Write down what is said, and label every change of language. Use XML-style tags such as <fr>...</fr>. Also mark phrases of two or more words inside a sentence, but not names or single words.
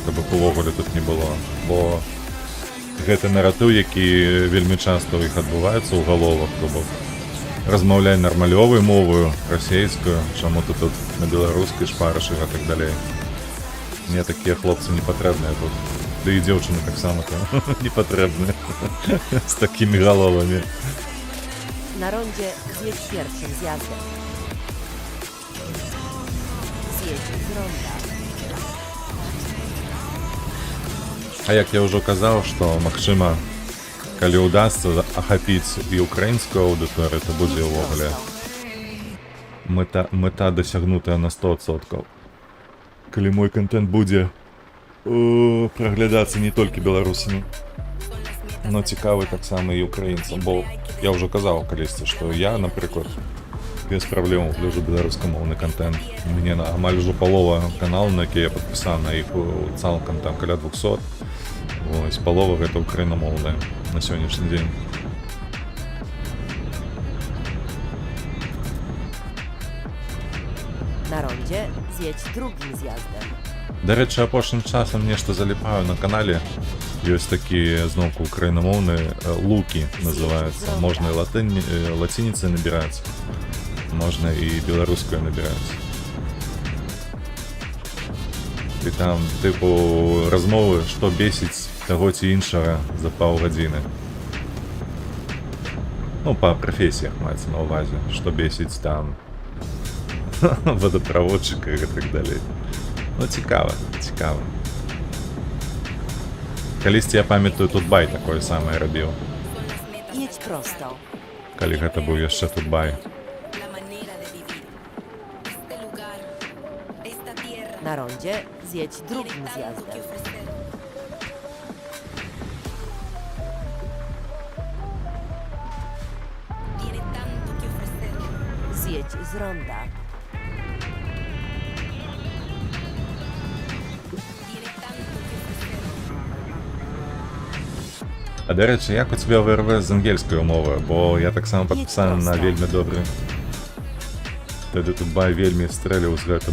<be>каб іх увогуле тут не было, бо гэты наратыў, які вельмі часта ў іх адбываецца ў галовах, то бок размаўляй нармалёвай моваю, расейскую, чаму ты тут на беларускай шпарыш і так далей. Мне такія хлопцы не патрэбныя тут. Да і дзяўчыны таксама не патрэбныя з такімі галовамі.</be> <pl>Na rondzie zjedź pierwszym zjazdem. Zjedź z ronda.</pl> <be>А як я ўжо казаў, што магчыма, калі ўдасца ахапіць і украінскую аўдыторыю, то будзе ўвогуле мэта дасягнутая на 100%. Калі мой контент будзе праглядацца не толькі беларусамі, но цікавы таксама і украінцам, бо я ўжо казаў калісьці, што я, напрыклад, без праблем гляджу беларускамоўны контент. У мяне амаль ужо палова каналу, на які я падпісаны, на іх цалкам там каля 200. Вось, палова гэта украінамоўная на сённяшні дзень.</be> <pl>Na rondzie zjedź drugim zjazdem.</pl> <be>Дарэчы, апошнім часам нешта заліпаю на канале. Ёсць такія, зноўку, украінамоўныя лукі называюцца. Можна і лацініцай набіраць, можна і беларускай набіраць. І там, тыпу, размовы, што бесіць таго ці іншага за паўгадзіны. Ну, па прафесіях маецца на ўвазе, што бесіць там водаправодчыка і так далей. Ну, цікава, цікава. Калісьці, я памятаю, Тутбай такое самае рабіў.</be> <pl>Jedź prosto.</pl> <be>Калі гэта быў яшчэ Тутбай.</be> <pl>Na rondzie zjedź drugim zjazdem. Zjedź z ronda.</pl> <be>А, дарэчы, як у цябе ВРВ з ангельскай мовы, бо я таксама падпісаны на вельмі добры. Тады Тутбай вельмі стрэліў з гэтым.</be>